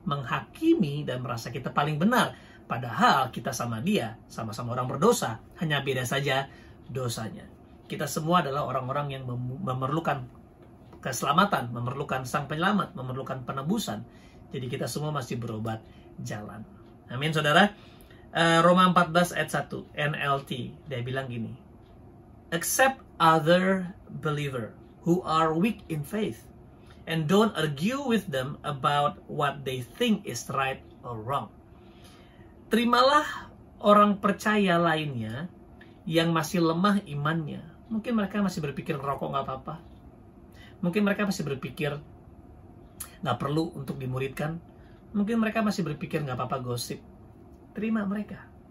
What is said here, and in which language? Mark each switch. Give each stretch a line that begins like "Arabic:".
Indonesian: Menghakimi dan merasa kita paling benar. Padahal kita sama dia, sama-sama orang berdosa. Hanya beda saja dosanya. Kita semua adalah orang-orang yang memerlukan keselamatan, memerlukan sang penyelamat, memerlukan penebusan. Jadi kita semua masih berobat jalan. Amin, saudara. Roma 14 ayat 1 NLT, dia bilang gini,
English: accept other believer who are weak in faith and don't argue with them about what they think is right or wrong.
Indonesian: Terimalah orang percaya lainnya yang masih lemah imannya. Mungkin mereka masih berpikir rokok nggak apa-apa. Mungkin mereka masih berpikir nggak perlu untuk dimuridkan. Mungkin mereka masih berpikir nggak apa-apa gosip. Terima mereka.